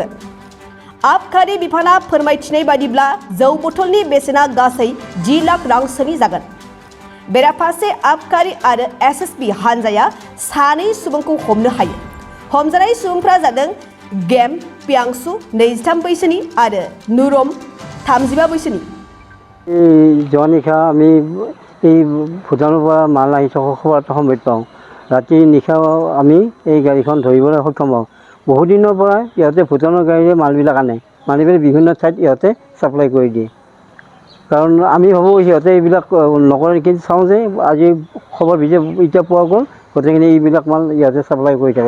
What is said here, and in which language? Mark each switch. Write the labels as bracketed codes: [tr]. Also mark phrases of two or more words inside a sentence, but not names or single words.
[brx] आबखारि बिफाना फोरमायथिनाय बादिब्ला जौ बथलनि बेसेना गासै 10 लाख रांसोनि जागोन। बेराफारसे आबखारि आरो एसएसबी हानजाया सानै सुबुंखौ हमनो हायो। हमजानाय सुबुंफ्रा जादों गेम पियांसु 23 बैसोनि आरो नुरम 35 बैसोनि। [as] নিশা আমি এই ভূটানৰ পৰা মাল আহি থকা খবৰ সময়ত পাওঁ। ৰাতি নিশা আমি এই গাড়ীখন ধৰিবলৈ সক্ষম হওঁ। বহু দিনৰ পৰা ইহঁতে ভূটানৰ গাড়ীৰে মালবিলাক আনে, মানি পেলাই বিভিন্ন ঠাইত ইহঁতে ছাপ্লাই কৰি দিয়ে। কাৰণ আমি ভাবোঁ সিহঁতে এইবিলাক নকৰে, কিন্তু চাওঁ যে আজি খবৰ এতিয়া পোৱা গ'ল গোটেইখিনি এইবিলাক মাল ইহঁতে ছাপ্লাই কৰি থাকে।